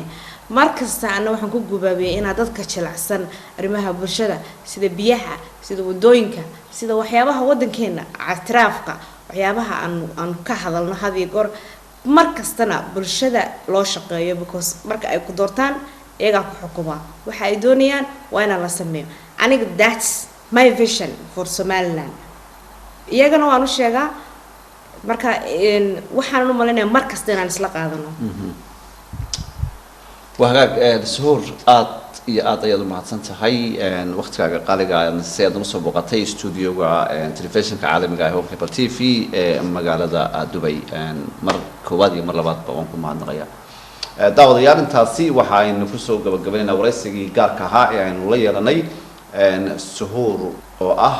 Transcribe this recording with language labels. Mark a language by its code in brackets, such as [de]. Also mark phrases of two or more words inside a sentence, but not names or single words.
[so] markasta ana waxaan ku gubaabiyay in dadka jilicsan arimaha bulshada sida biyaha sida wadooyinka sida waxyaabaha wadankeena atraafka waxyaabaha aan ka hadalno hadii goor markastana bulshada loo shaqeeyo because marka ay ku doortaan iyaga ku xukuma waxa ay doonayaan waa in la sameeyo aniga [en] that's my vision for Somaliland [so] iyagana waan u sheegaa marka waxaan u maleynayaa markasta inaan isla qaadano وهاك سهور aad ayaad u mahadsan tahay waqtigaaga qaaliga si aad ugu soo booqatay studio-ga telefishinka caalamiga ah ee Cable TV ee magaalada Dubai mar koowaad iyo mar labaad baan ku mahadnaqayaa daawadayaal intaasi waxa aynu ku soo gabagabeynaa wareysigii gaarka ahaa ee aynu la yeelanay Suhuur oo ah